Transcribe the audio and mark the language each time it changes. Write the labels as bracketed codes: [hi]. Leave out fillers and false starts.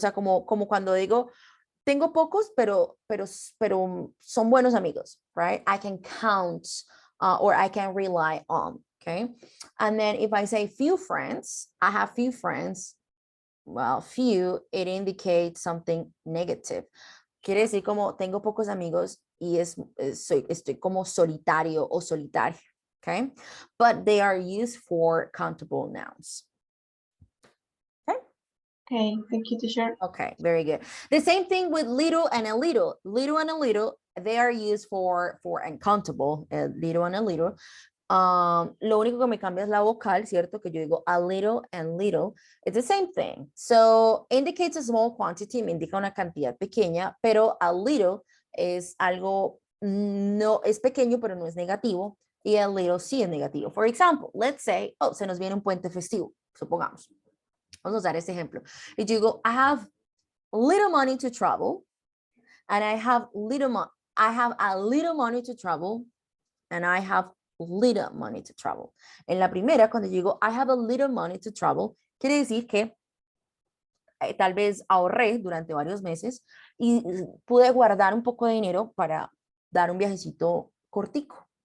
[es] O sea, como cuando digo tengo pocos, pero son buenos amigos, right? [en] I can count or I can rely on, okay? And then if I say few friends, I have few friends. Well, few, it indicates something negative. [es] Quiere decir como tengo pocos amigos y estoy como solitario o solitaria, okay? [en] But they are used for countable nouns. Okay, thank you, teacher. Okay, very good. The same thing with little and a little. Little and a little, they are used for uncountable, little and a little. [es] Lo único que me cambia es la vocal, ¿cierto? Que yo digo a little and little. [en] It's the same thing. So, indicates a small quantity, [es] me indica una cantidad pequeña, pero a little es algo, no, es pequeño, pero no es negativo. Y a little sí es negativo. [en] For example, let's say, [es] oh, se nos viene un puente festivo, supongamos. Vamos a usar este ejemplo. Y yo digo, [en] I have little money to travel, and I have a little money to travel, and I have little money to travel. [es] En la primera, cuando yo digo, [en] I have a little money to travel, [es] quiere decir que tal vez ahorré durante varios meses y pude guardar un poco de dinero para dar un viajecito cortico.